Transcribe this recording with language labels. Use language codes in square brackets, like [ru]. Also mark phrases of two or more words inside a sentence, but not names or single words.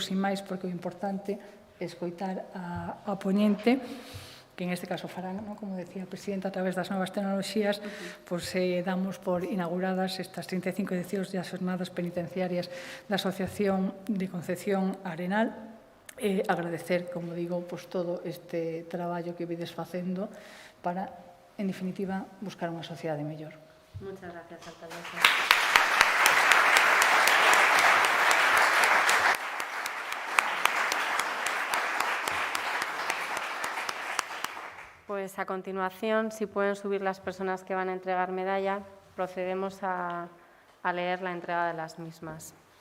[gl] sin máis, porque o importante é escoitar a poñente, que en este caso farán, como decía a presidenta, a través das novas tecnoloxías, damos por inauguradas estas 35 edicións das xornadas penitenciarias da Asociación de Concepción Arenal, e agradecer, como digo, todo este traballo que vides facendo para, en definitiva, buscar unha sociedade mellor. [es] Muchas gracias, alcaldesa. Pues a continuación, si pueden subir las personas que van a entregar medalla, procedemos a leer la entrega de las mismas.